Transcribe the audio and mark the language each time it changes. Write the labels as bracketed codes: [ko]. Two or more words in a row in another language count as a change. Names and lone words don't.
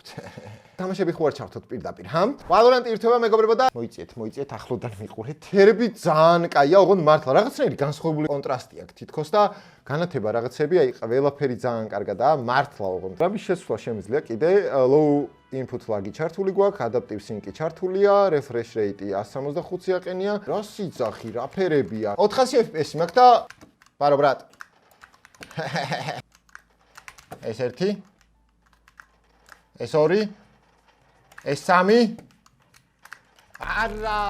[ka] თამაშები ხო არ ჩავთოთ პირდაპირ, ჰა? Valorant-ი ირთვება მეგობრებო და მოიწიეთ ახლოდან მიყურეთ. თერები ძალიან კაია, ოღონდ მართლა რაღაცნაირი განსხვავებული კონტრასტი აქვს თითქოს და განათება რაღაცები, აი ყველაფერი ძალიან კარგადაა, მართლა ოღონდ. რამის შესვლა შემიძლია კიდე [en] low input lag- [ka] ი ჩართული გვაქვს, [en] adaptive sync-ი ჩართულია, refresh rate 165-ზე აყენია. [ka] რასი ძახი, რა ფერებია. 400 FPS მაქვს და ბარო ბრატ. ეს ერთი. ეს ორი. ეს სამი. არა.